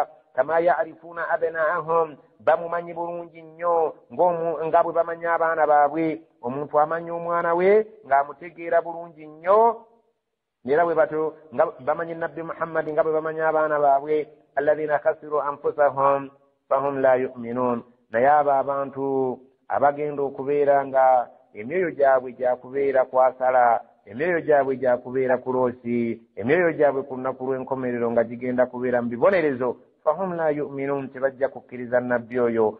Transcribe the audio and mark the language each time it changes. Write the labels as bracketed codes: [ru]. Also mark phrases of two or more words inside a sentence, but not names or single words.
[ar] كما يعرفون أبناءهم [lg] bamumanyi bulungi nnyo nga bwe bamanya abaana baabwe. Omuntu amanya omwana we ng'amutegeera bulungi nnyo era bwe batyo nga bamanyi nabbi Muhammadi nga bwe bamanya abaana baabwe. [ar] الذين خسروا أنفسهم فهم لا يؤمنون [lg] naye abo abantu abagenda okubeera nga emyoyo gyabwe gyakubeera kwasala emyoyo gyabwe gyakubeera kuloosi emyoyo gyabwe ku lunaku lw'enkomerero nga gigenda kubeera mu bibonerezo. [ar] فهم لا يؤمنون [lg] tebajja kukkiriza nabbi oyo.